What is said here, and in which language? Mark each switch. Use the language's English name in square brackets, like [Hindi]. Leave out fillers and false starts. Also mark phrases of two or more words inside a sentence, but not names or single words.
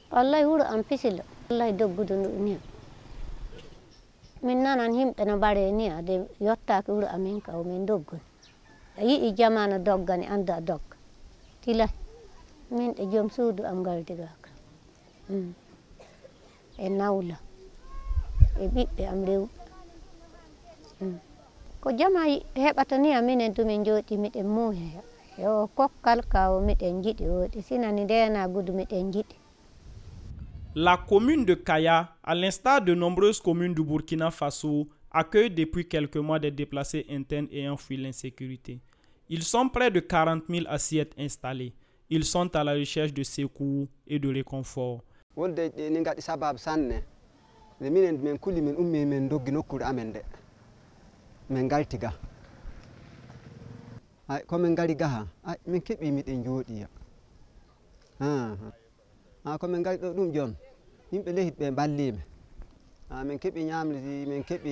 [Fula] wallahi wuro am pisilo wallahi doggudu ndu ni min nanan himɓe no mbaɗe ni ade yottaki wuro amin ka min doggoni a yiɗi jamanu doggani anda a dogga tilay min e joom suudu am galdigaka e nawla e ɓiɓɓe am rewɓe ko jama heɓata ni minen tumin jooɗi miɗen muuyi yo kokkal ka o miɗen jiɗi woɗi sinani ndena gudu miɗen jiɗi. [French] La commune de Kaya, à l'instar de nombreuses communes du Burkina Faso, accueille depuis quelques mois des déplacés internes ayant fui l'insécurité. Ils sont près de 40 000 assiettes installées. Ils sont à la recherche de secours et de réconfort. [Fula] Komin ngari ɗo ɗum jon yimɓe lehit ɓe ballime min keɓi ñamri min keɓi